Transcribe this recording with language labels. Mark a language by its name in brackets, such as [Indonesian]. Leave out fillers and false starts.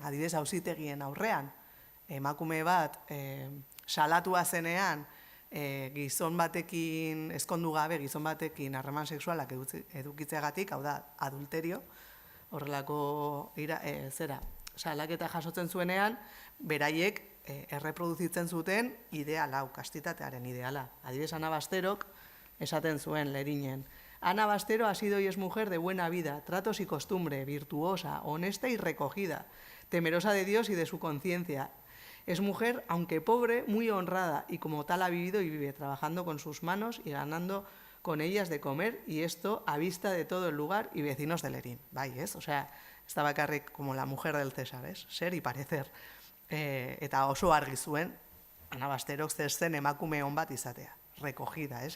[Basque] Adibidez, auzitegien aurrean, emakume bat salatua zenean, gizon batekin, ezkondu gabe, gizon batekin harreman sexualak edukitzeagatik, hau da, adulterio, horrelako salaketa jasotzen zuenean, beraiek erreproduzitzen zuten ideal hau, kastitatearen ideala. Adibidez, Ana Basterok esaten zuen Lerinen. [Spanish] Ana Bastero ha sido y es mujer de buena vida, tratos y costumbre, virtuosa, honesta y recogida, temerosa de Dios y de su conciencia. Es mujer, aunque pobre, muy honrada y como tal ha vivido y vive, trabajando con sus manos y ganando con ellas de comer y esto a vista de todo el lugar y vecinos de Lerín. [Basque] Bai, ez? [Spanish] Osea, [Basque] ez da bakarrik [Spanish] como la mujer del César, [Basque] ez? [Spanish] Ser y parecer. [Basque] Eta oso argi zuen, Ana Basterok zer zen emakume on bat izatea. Recogida, ez?